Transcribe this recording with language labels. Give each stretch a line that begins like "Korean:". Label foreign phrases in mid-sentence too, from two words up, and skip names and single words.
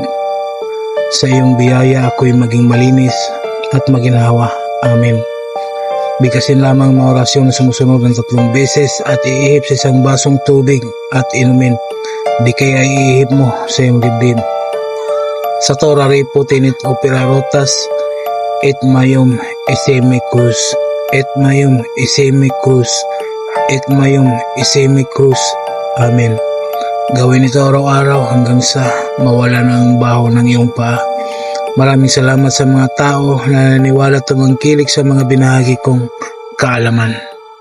Filipino: Sa iyong biyaya ako'y maging malinis at maginhawa. Amen. Bigkasin lamang mga orasyon na sumusunod ng 3 beses at iihip sa isang basong tubig at inumin. Di kaya iihip mo sa iyong dibdib.
Latin: Sa Torah Riputinit Opera Rotas, et mayum isemi cruz, et mayum isemi cruz, et mayum isemi cruz.
Filipino: Amen. Gawin ito araw-araw hanggang sa mawala na ang baho ng iyong paa. Maraming salamat sa mga tao na naniniwala at tumangkilik sa mga binahagi kong kaalaman.